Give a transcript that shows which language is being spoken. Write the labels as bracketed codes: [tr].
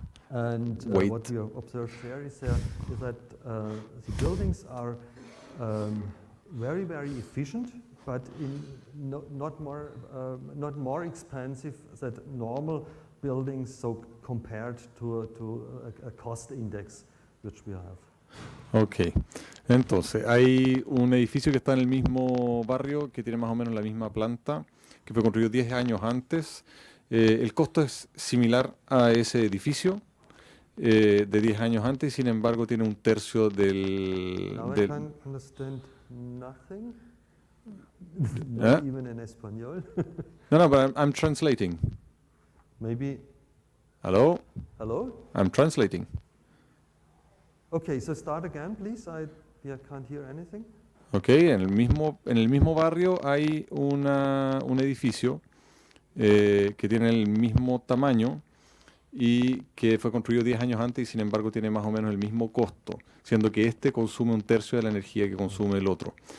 [en] And what we observed there is that the buildings are very, very efficient, but not more expensive than normal buildings, so compared to a cost index which we have. [es] Ok, entonces hay un edificio que está en el mismo barrio, que tiene más o menos la misma planta, que fue construido 10 años antes. El costo es similar a ese edificio de 10 años antes, sin embargo tiene un tercio del... [en] Now I can't understand nothing, not even in español. No, but I'm translating. Maybe. Hello? Hello? I'm translating. Okay, so start again, please. I can't hear anything. [es] Ok, en el mismo barrio hay un edificio que tiene el mismo tamaño y que fue construido 10 años antes y sin embargo tiene más o menos el mismo costo, siendo que este consume un tercio de la energía que consume el otro.